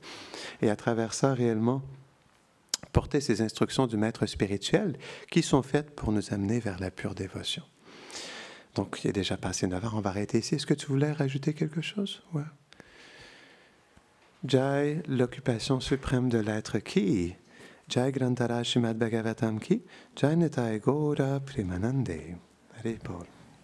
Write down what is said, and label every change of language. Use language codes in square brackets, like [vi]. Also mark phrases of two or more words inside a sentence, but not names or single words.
[fr] Et à travers ça, réellement, porter ces instructions du maître spirituel qui sont faites pour nous amener vers la pure dévotion. Donc, il est déjà passé 9 heures, on va arrêter ici. Est-ce que tu voulais rajouter quelque chose? Ouais. Jai, l'occupation suprême de l'être qui? [sa] Jai Grantara Shrimad Bhagavatam ki? Jai Nitai Gaura Premanande. Hare Bol.